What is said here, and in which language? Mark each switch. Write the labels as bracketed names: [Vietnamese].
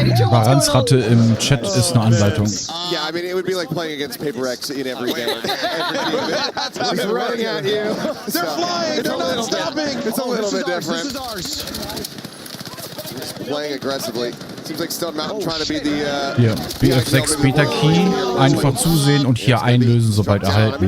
[German] Baranzratte im Chat ist eine Anleitung. [English] Yeah, I mean, it would be like playing against Paper X in every game. He's running at you. They're flying, they're not stopping. It's a little bit different. This is ours. He's playing aggressively. Seems like Stone Mountain trying to be the... [German] Hier, BF-6 Beta Key, einfach zusehen und hier einlösen, sobald erhalten.